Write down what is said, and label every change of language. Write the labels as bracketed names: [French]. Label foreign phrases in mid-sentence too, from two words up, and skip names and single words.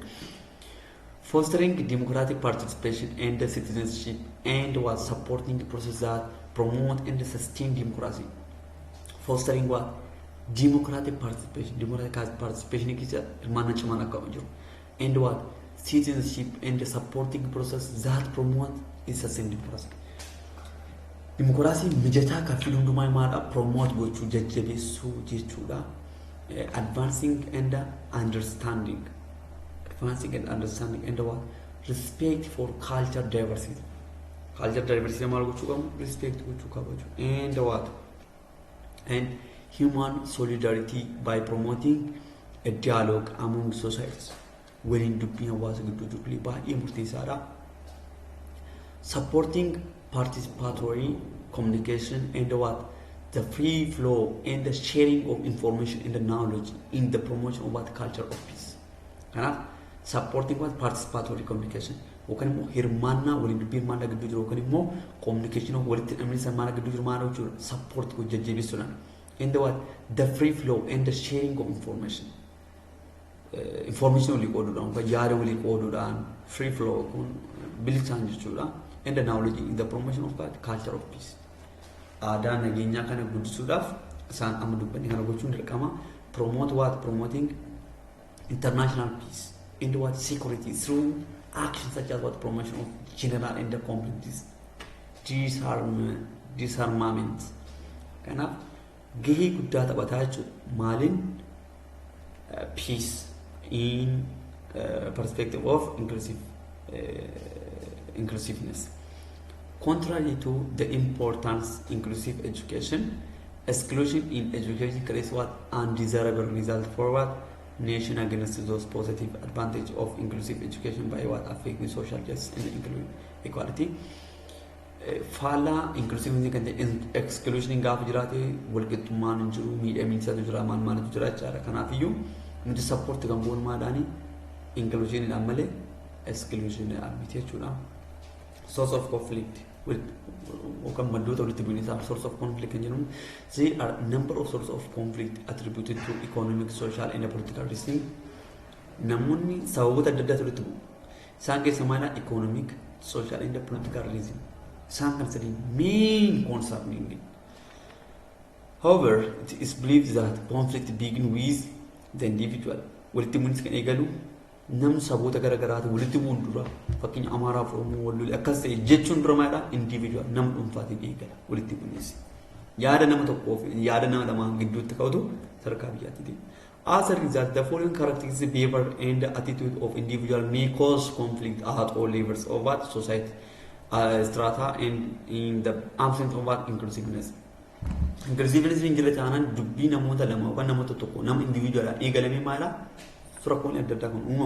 [English] Fostering democratic participation and citizenship, and was supporting the process that promote and sustain democracy. Fostering what democratic participation is and what citizenship, and supporting process that promote is sustain democracy. [Oromo] Democracy mijataa ka filundumaa maadha promote gochuu jajjabeessuu jechuudha. [English] Advancing and understanding, and what respect for culture diversity. Culture diversity [Oromo] maal gochuu qabu respect gochuu qabaju, [English] and what and human solidarity by promoting a dialogue among societies. [Oromo] Waliin dubbii hawaasa gidduu jiru baay'ee murteessaadha. [English] Supporting participatory communication, and what the free flow and the sharing of information and the knowledge in the promotion of what culture of peace. [Oromo] Kanaaf [English] supporting what participatory communication [Oromo] yookaan immoo hirmaannaa waliin dubbii hirmaannaa gidduu jiru yookaan immoo communication walitti hidhamiinsa hirmaannaa gidduu jiru maal jechuudha support jajjabeessuudhaan, [English] and what the free flow and the sharing of information, information [Oromo] walii qooduudhaan yookaan yaada walii qooduudhaan [English] free flow [Oromo] kun bilisaan jechuudha, [English] and the knowledge in the promotion of culture of peace. [Oromo] Aadaa nageenyaa kana guddisuudhaaf isaan amma dubbanni kana gochuun dirqama. [English] Promote what promoting international peace, and what security through actions such as what promotion of general and the complete disarmament. [Oromo] Kanaaf gahee guddaa taphataa jechuudha maaliin [English] peace in perspective of inclusiveness. Contrary to the importance inclusive education, exclusion in education creates what undesirable result for what nation against those positive advantage of inclusive education by what affecting social justice and equality. [Oromo] Faala inclusivity kan exclusion gaafa jiraate walqixxummaan hin jiru, miidhamiinsaatu jira, maaltu jira jechaadha. Kanaafiyyuu nuti support kan goonu maadhaani inclusionidhaan malee exclusionidhaan miti jechuudha. [English] Source of conflict [Oromo] yookaan maddoota walitti bu'iinsaa [English] source of conflict [Oromo] kan jedhamu, [English] there are number of sources of conflict attributed to economic, social and political reasons. [Oromo] Namoonni sababoota adda addaatu walitti bu'u. Isaan keessa maala [English] economic, social and political reason. [Oromo] Isaan kan sadii [English] main concerning. However, it is believed that conflict begins with the individual. [Oromo] Walitti bu'iinsi kan eegalu namni saboota garaagaraatu walitti bu'uun dura, fakkeenya Amaaraa fi Oromoo wal akkas ta'e jechuun dura maadha individual nama dhuunfaatiin eegala walitti bu'iinsi. Yaada nama tokkoof yaada nama lamaan gidduutti ka'utu sadarkaa biyyaatti. [English] As a result, the following characteristics, behavior and attitude of individual may cause conflict at all levels of what society strata and in the absence of what inclusiveness. [Oromo] Inclusiveness in jila taanaan dubbii namoota lama yookaan namoota tokko nama individual eegalamee maala furakoon adda addaa kan uumamu.